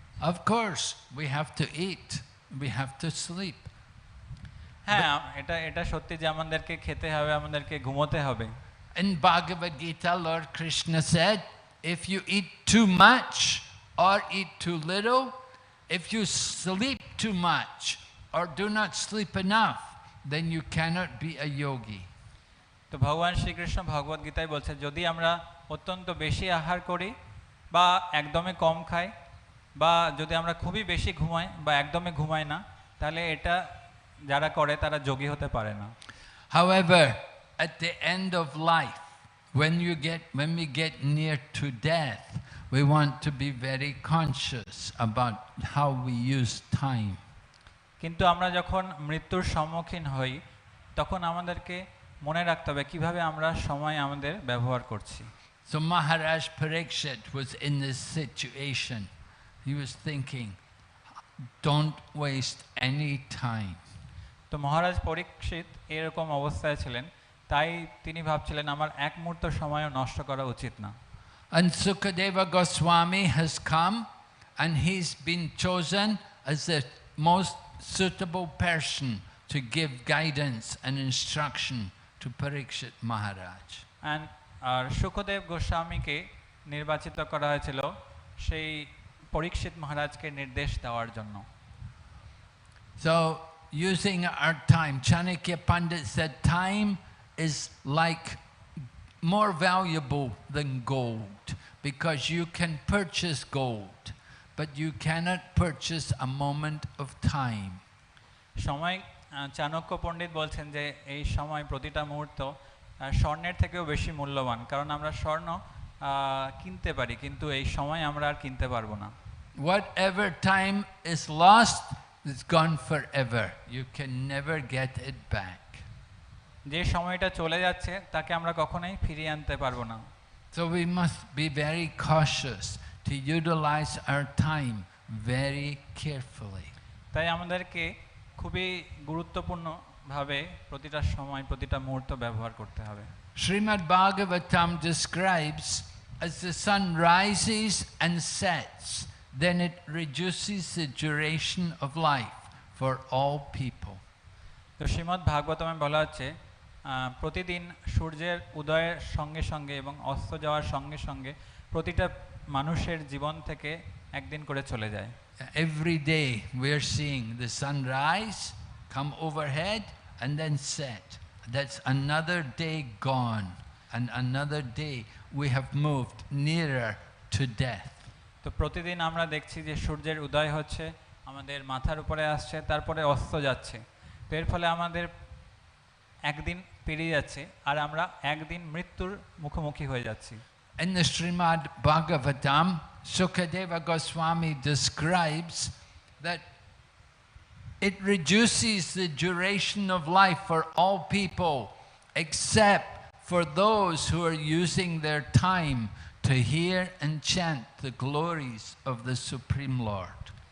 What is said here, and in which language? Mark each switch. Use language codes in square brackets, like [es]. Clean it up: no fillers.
[en] Of course we have to eat, we have to sleep. [bn] হ্যাঁ, এটা সত্যি যে আমাদেরকে খেতে হবে, আমাদেরকে ঘুমোতে হবে। [en] In Bhagavad Gita, Lord Krishna said, if you eat too much or eat too little, if you sleep too much or do not sleep enough, then you cannot be a yogi. [bn] তো ভগবান শ্রীকৃষ্ণ ভগবদ গীতায় বলছে, যদি আমরা অত্যন্ত বেশি আহার করি বা একদমই কম খাই, বা যদি আমরা খুবই বেশি ঘুমাই বা একদমই ঘুমাই না, তাহলে এটা যারা করে তারা যোগী হতে পারে না। [en] However, at the end of life, when we get near to death, we want to be very conscious about how we use time. [bn] কিন্তু আমরা যখন মৃত্যুর সম্মুখীন হই, তখন আমাদেরকে মনে রাখতে হবে কিভাবে আমরা সময় আমাদের ব্যবহার করছি। [en] So Maharaj Parikshit was in this situation. He was thinking, don't waste any time. [bn] তো মহারাজ পরীক্ষিত এরকম অবস্থায় ছিলেন, তাই তিনি ভাবছিলেন আমার এক মুহূর্ত সময়ও নষ্ট করা উচিত না। [en] And Sukadeva Goswami has come and he's been chosen as the most suitable person to give guidance and instruction to Parikshit Maharaj. [bn] আর সুখদেব গোস্বামীকে নির্বাচিত করা হয়েছিল সেই পরীক্ষিত মহারাজকে নির্দেশ দেওয়ার জন্য। [en] So using our time, Chanakya Pandit said time is like more valuable than gold, because you can purchase gold, but you cannot purchase a moment of time. [bn] সময়, চাণক্য পণ্ডিত বলছেন যে এই সময় প্রতিটা মুহূর্ত স্বর্ণের থেকেও বেশি মূল্যবান, কারণ আমরা স্বর্ণ কিনতে পারি কিন্তু এই সময় আমরা আর কিনতে পারবো না। [en] Whatever time is lost is gone forever. You can never get it back. [bn] যে সময়টা চলে যাচ্ছে তাকে আমরা কখনোই ফিরিয়ে আনতে পারবো না। [en] So we must be very cautious to utilize our time very carefully. [bn] তাই আমাদেরকে খুবই গুরুত্বপূর্ণভাবে প্রতিটা সময় প্রতিটা মুহূর্ত ব্যবহার করতে হবে। [en] Srimad Bhagavatam describes as the sun rises and sets, then it reduces the duration of life for all people. [bn] তো শ্রীমদ্ ভাগবতমে বলা হচ্ছে প্রতিদিন সূর্যের উদয়ের সঙ্গে সঙ্গে এবং অস্ত যাওয়ার সঙ্গে সঙ্গে প্রতিটা মানুষের জীবন থেকে একদিন করে চলে যায়। [en] Every day we are seeing the sun rise, come overhead and then set. That's another day gone, and another day we have moved nearer to death. [bn] তো প্রতিদিন আমরা দেখছি যে সূর্যের উদয় হচ্ছে, আমাদের মাথার উপরে আসছে, তারপরে অস্ত যাচ্ছে। তো এর ফলে আমাদের একদিন পেরিয়ে যাচ্ছে আর আমরা একদিন মৃত্যুর মুখোমুখি হয়ে যাচ্ছি। [en] In the Srimad Bhagavatam, Sukadeva Goswami describes that it reduces the duration of life for all people except for those who are using their time to hear and chant the glories of the Supreme Lord.